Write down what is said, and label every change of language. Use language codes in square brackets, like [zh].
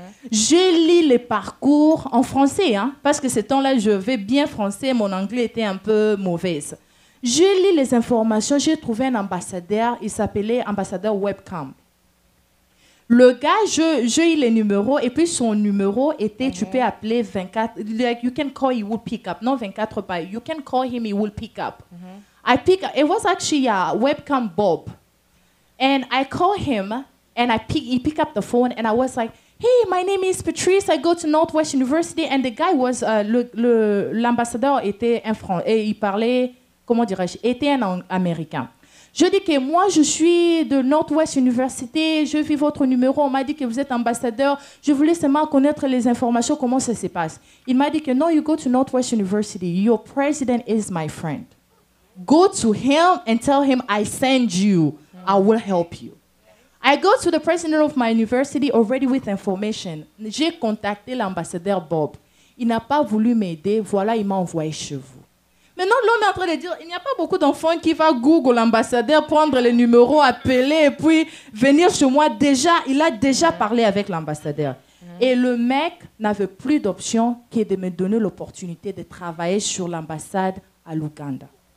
[fr] J'ai lu les parcours en français, parce que ce temps-là, je vais bien français, mon anglais était un peu mauvaise. J'ai lu les informations, j'ai trouvé un ambassadeur, il s'appelait ambassadeur Webcam. Le gars, j'ai eu les numéros, et puis son numéro était, tu peux appeler 24, [en] like you can call, he will pick up. [fr] Non, 24 pas, [en] you can call him, he will pick up. It was actually a Webcam Bob. And I called him, and he picked up the phone, and I was like, hey, my name is Patrice, I go to Northwest University, and the guy was, [fr] l'ambassadeur était un Français, et il parlait, comment dirais-je, était un Américain. Je dis que moi, je suis de Northwest University, je vis votre numéro, on m'a dit que vous êtes ambassadeur, je voulais seulement connaître les informations, comment ça se passe. Il m'a dit que non, [en] you go to Northwest University, your president is my friend. Go to him and tell him I send you, I will help you. I go to the president of my university already with information. [fr] J'ai contacté l'ambassadeur Bob. Il n'a pas voulu m'aider. Voilà, il m'a envoyé chez vous. Maintenant, l'homme est en train de dire, il n'y a pas beaucoup d'enfants qui vont Google l'ambassadeur, prendre les numéros, appeler et puis venir chez moi. Déjà, il a déjà parlé avec l'ambassadeur. Et le mec n'avait plus d'option que de me donner l'opportunité de travailler sur l'ambassade à l'Ouganda.